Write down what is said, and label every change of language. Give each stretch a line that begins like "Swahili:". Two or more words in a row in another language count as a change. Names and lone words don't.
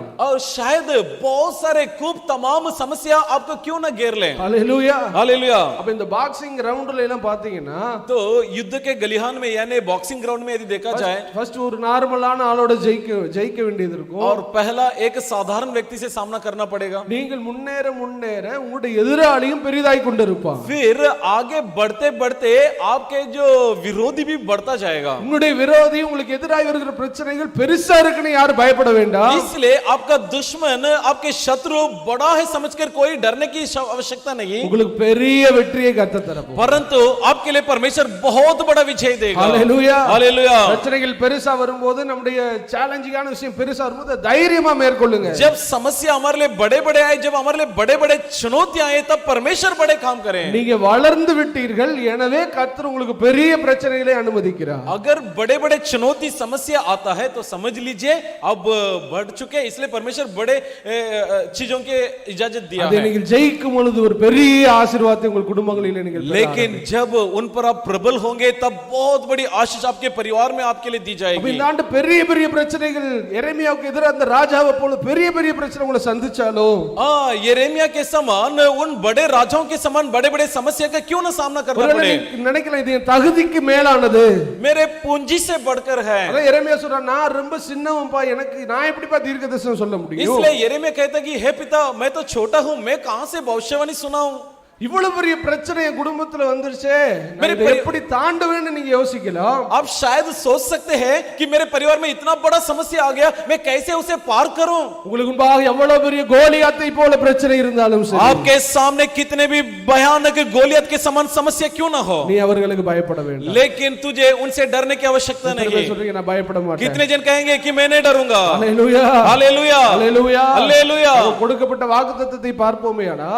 Hindi: और शायद बहुत सारे खूब तमाम समस्या आपको क्यों ना घेर लें।
Tamil: அல்லேலூயா.
Hindi: हालेलुया।
Tamil: அப்ப இந்த
English: boxing roundla
Tamil: எல்லாம் பாத்தீங்கன்னா,
Hindi: तो युद्ध के गलिहान में यानी
English: boxing ground
Hindi: में यदि देखा जाए,
Tamil: ஃபர்ஸ்ட் ஒரு நார்மலான ஆளோட ஜெயிக்க வேண்டியது இருக்கும்.
Hindi: और पहला एक साधारण व्यक्ति से सामना करना पड़ेगा।
Tamil: நீங்கள் முன்னேற முன்னேற உங்களுடைய எதிராளியும் பெரிதாய் கொண்டிருப்பான்.
Hindi: फिर आगे बढ़ते बढ़ते आपके जो विरोधी भी बढ़ता जाएगा।
Tamil: உங்களுடைய விரோதி உங்களுக்கு எதிராய் வருகிற பிரச்சனைகள் பெருசா இருக்குன்னு யாரும் பயப்பட வேண்டாம்.
Hindi: इसलिए आपका दुश्मन आपके शत्रु बड़ा है समझकर कोई डरने की आवश्यकता नहीं,
Tamil: உங்களுக்கு பெரிய வெற்றியை கர்த்தர் தரப்போகிறார்.
Hindi: परंतु आपके लिए परमेश्वर बहुत बड़ा विजय देगा। हालेलुया. हालेलुया।
Tamil: பிரச்சனைகள் பெருசா வரும்போது, நம்முடைய சேலஞ்சிங்கான விஷயம் பெருசா வரும்போது தைரியமா மேற்கொள்ளுங்க.
Hindi: जब समस्या हमारे लिए बड़े बड़े आए, जब हमारे लिए बड़े बड़े चुनौतियां आए, तब परमेश्वर बड़े काम करें।
Tamil: நீங்க வளர்ந்து விட்டீர்கள், எனவே கர்த்தர் உங்களுக்கு பெரிய பிரச்சனைகளை அனுமதிக்கிறார்.
Hindi: अगर बड़े बड़े चुनौती समस्या आता आता है तो समझ लीजिए अब बढ़ चुके, इसलिए परमेश्वर बड़े चीजों के इजाजत दिया
Tamil: அதை
Hindi: है।
Tamil: நீங்கள் ஜெயிக்கும் பொழுது ஒரு பெரிய ஆசீர்வாதத்தை உங்கள் குடும்பங்களிலே நீங்கள் பெற
Hindi: लेकिन जब उन पर आप प्रबल होंगे तब बहुत बड़ी आशीष आपके परिवार में आपके लिए दी
Tamil: அப்ப
Hindi: जाएगी।
Tamil: இந்த ஆண்டு பெரிய பெரிய பிரச்சனைகள் எரேமியாவுக்கு எதிராக அந்த ராஜாவை போல பெரிய பெரிய பிரச்சனை உங்களை சந்திச்சாலும்
Hindi: यिर्मयाह के समान उन बड़े राजाओं के समान बड़े बड़े समस्या का क्यों ना सामना करना
Tamil: ஒருவேளை
Hindi: पड़े।
Tamil: நீ நினைக்கலாம் இது என் தகுதிக்கு மேலானது,
Hindi: मेरे पूंजी से बढ़कर है।
Tamil: அதான் எரேமியா சொல்றான், நான் ரொம்ப சின்னவன்பா, எனக்கு நான் எப்படிப்பா தீர்க்கதரிசனம் சொல்ல முடியும்?
Hindi: इसलिए यिर्मयाह कहता कि हे पिता मैं तो छोटा हूं, मैं कहां से भविष्यवाणी सुनाऊं।
Tamil: இவ்வளவு பெரிய பிரச்சனை என் குடும்பத்துல வந்துருச்சே, நான்
Hindi: मेरे
Tamil: இதை எப்படி தாண்டுவேன்னு நீங்க யோசிக்கலாம்.
Hindi: आप शायद सोच सकते हैं कि मेरे परिवार में इतना बड़ा समस्या आ गया, मैं कैसे उसे पार करूं।
Tamil: உங்களுக்கு முன்பாக எவ்வளவு பெரிய கோலியாத்தை போல பிரச்சனை இருந்தாலும் சரி,
Hindi: आपके सामने कितने भी भयानक गोलियत के समान समस्या क्यों ना हो,
Tamil: நீ அவர்களுக்கு பயப்பட வேண்டாம்.
Hindi: लेकिन तुझे उनसे डरने की आवश्यकता नहीं है।
Tamil: சொல்றீங்க நான் பயப்பட மாட்டேன்.
Hindi: कितने जन कहेंगे कि मैं नहीं डरूंगा।
Tamil: ஹalleluya
Hindi: हालेलुया
Tamil: ஹalleluya
Hindi: हालेलुया।
Tamil: கொடுக்கப்பட்ட வாக்குத்தத்தத்தை பார்ப்போமேயானால்